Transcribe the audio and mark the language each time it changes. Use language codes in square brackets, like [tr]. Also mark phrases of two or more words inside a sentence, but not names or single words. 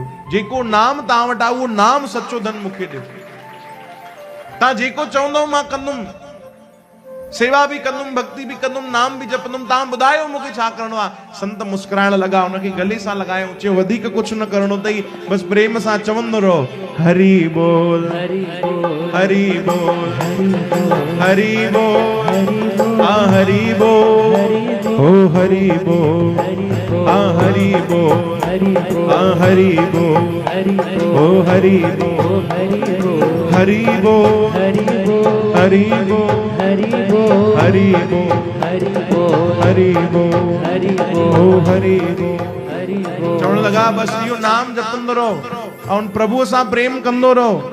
[sd] जेको नाम तव्हां वटि आहे उहो नाम सचो धन मूंखे ॾियो, तव्हां जेको चवंदव मां कंदुमि, सेवा भी कंदुमि, भक्ति भी कंदुमि, नाम भी जपंदुमि, तव्हां ॿुधायो मूंखे छा करिणो आहे। संत मुस्कुराइण लॻा, हुनखे गले सां लॻायो, चयो वधीक कुझु न करिणो अथई, बसि प्रेम सां चवंदो रहो, हरि बोल हरि बोल हरि बोल आ हरि बोल ओ हरि बोल आ हरि बोल आ हरि बोल ओ हरि बोल हरि बोल हरि बोल हरि बोल हरि बोल ओ हरि बोल। चवण लगा बस इहो नाम जपंदो रहो ऐं प्रभु सां प्रेम कंदो रहो।